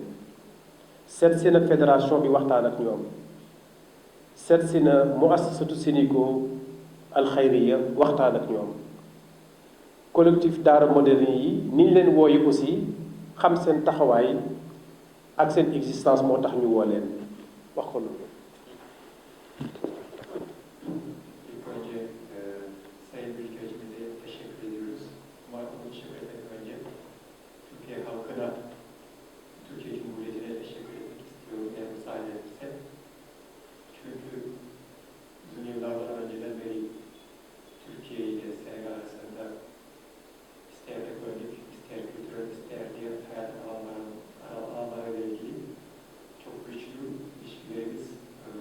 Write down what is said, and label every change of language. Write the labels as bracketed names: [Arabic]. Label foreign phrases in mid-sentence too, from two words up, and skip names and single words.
[Wolof] seet si na fédération bi waxtaan ak ñoom, seet si na muassasatu Sénico alxayriya waxtaan ak ñoom, collectif daara moderne yi niñ leen wooyi aussi xam seen taxawaay ak seen existence moo tax ñu woo leen wax ko loolu. [Turkish] Sayın Büyükelçimize teşekkür ediyoruz. Ama bu teşekkür etmeden önce Türkiye halkına, Türkiye Cumhuriyeti'ne teşekkür etmek istiyorum eğer müsaade ederse. Çünkü uzun yıllardan önceden beri Türkiye ile Senegal arasında ister ekonomik, ister kültürel, ister diğer hayat alanlarıyla ilgili çok güçlü ilişkilerimiz